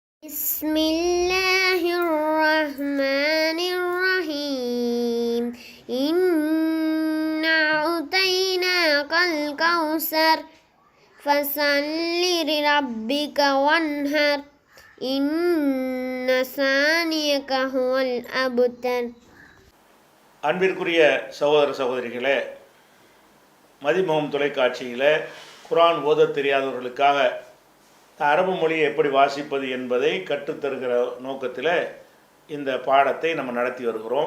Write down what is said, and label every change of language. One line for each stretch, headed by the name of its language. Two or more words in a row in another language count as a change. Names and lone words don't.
Arabic: بسم الله الرحمن الرحيم إنا أعطيناك الكوثر فصل لربك وانحر إن ثانيك هو الأبتر.
Tamil: அன்பிற்குரிய சகோதர சகோதரிகளே, மதிமுகம் தொலைக்காட்சியில் குர்ஆன் ஓத தெரியாதவர்களுக்காக அரபு மொழியை எப்படி வாசிப்பது என்பதை கற்றுத்தருகிற நோக்கத்தில் இந்த பாடத்தை நம்ம நடத்தி வருகிறோம்.